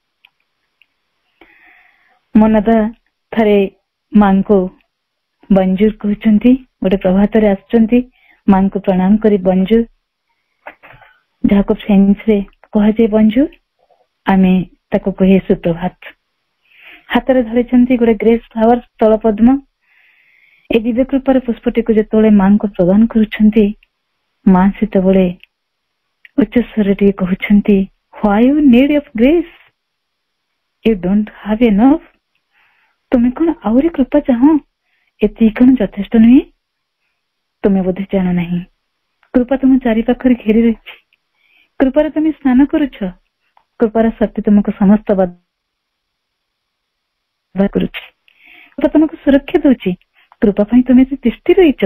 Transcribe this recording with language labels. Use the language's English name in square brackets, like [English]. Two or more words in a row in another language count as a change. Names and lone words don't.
[Odia] ମନଦା ଥରେ ମାଙ୍କୁ ବଞ୍ଜୁର କହୁଛନ୍ତି, ଗୋଟେ ପ୍ରଭାତରେ ଆସୁଛନ୍ତି, ମାଙ୍କୁ ପ୍ରଣାମ କରି ବଞ୍ଜୁର, ଯାହାକୁ ଫ୍ରେଞ୍ଚରେ କୁହାଯାଏ ବଞ୍ଜୁର, ଆମେ ତାକୁ କହେ ସୁପ୍ରଭାତ। ହାତରେ ଧରିଛନ୍ତି ଗୋଟେ [English] grace flower, [Odia] ସ୍ଥଳ ପଦ୍ମ। ଏ ଦିବ୍ୟ କୃପାର ପୁଷ୍ପଟିକୁ ଯେତେବେଳେ ମାଙ୍କୁ ପ୍ରଦାନ କରୁଛନ୍ତି, ମା ସେତେବେଳେ ଉଚ୍ଚ ସ୍ୱରରେ ଟିକେ କହୁଛନ୍ତି, [English] why you need of grace, you don't have enough। [Odia] ତୁମେ କଣ ଆହୁରି କୃପା ଚାହଁ? ଏତିକି କଣ ଯଥେଷ୍ଟ ନୁହେଁ? ତୁମେ ବୋଧେ ଜାଣ ନାହିଁ, କୃପା ତୁମ ଚାରି ପାଖରେ ଘେରି ରହିଛି, କୃପାରେ ତୁମେ ସ୍ନାନ କରୁଛ, କୃପାର ଶକ୍ତି ତୁମକୁ ସମସ୍ତ କରୁଛି, କୃପା ତୁମକୁ ସୁରକ୍ଷା ଦଉଛି, କୃପା ପାଇଁ ତୁମେ ତିଷ୍ଠି ରହିଛ।